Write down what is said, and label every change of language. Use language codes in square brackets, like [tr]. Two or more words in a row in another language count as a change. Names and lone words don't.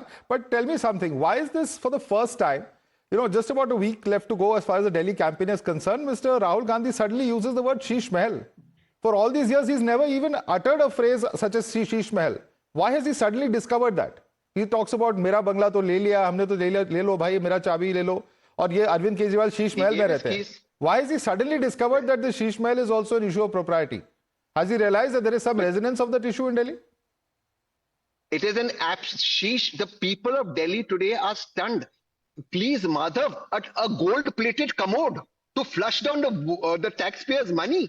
[en] But tell me something, why is this for the first time, just about a week left to go as far as the Delhi campaign is concerned, Mr. Rahul Gandhi suddenly uses the word Sheesh Mahal. For all these years, he's never even uttered a phrase such as Sheesh Mahal. Why has he suddenly discovered that? He talks about [hi] मेरा बंगला तो ले लिया, हमने तो ले लिया, ले लो भाई, मेरा चाबी ले लो. और ये अरविंद केजरीवाल शीश महल में रहते हैं. [en] Why has he suddenly discovered that the Sheesh Mahal is also an issue of propriety? Has he realized that there is some resonance of that issue in Delhi? It is an sheesh. The people of Delhi today are stunned. Please, Madhav, a gold-plated commode to flush down the taxpayers' money.